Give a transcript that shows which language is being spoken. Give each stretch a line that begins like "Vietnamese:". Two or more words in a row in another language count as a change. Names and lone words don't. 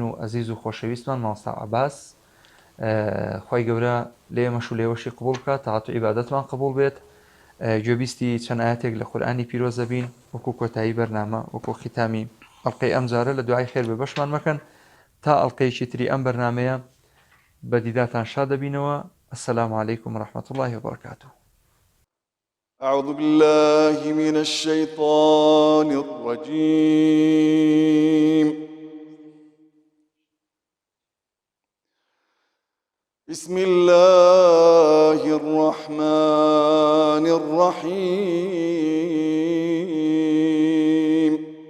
Central Kurdish: و ئەزیز و خۆشەویستمان مامۆستا عەباس خوای گەورە لە ئێمەش و لێوەشی قبوڵ بکات تاعات و عیبادەتمان قبوڵ بێت گوێبیستی چەند ئاەتێک لە قورئانی پیرۆزە بین وەکو کۆتایی بەرنامە وەکو ختامی ئەڵقەی ئەم جارە لە دوعای خێر بێ بەشمان مەکەن تا ئەڵقەیەکی تری ئەم بەرنامەیە بە دیداتان شاد دەبینەوە
Arabic: السلام علیکم ورحمة الله وبركاته. أعوذ بالله من الشيطان الرجيم. بسم الله الرحمن الرحيم.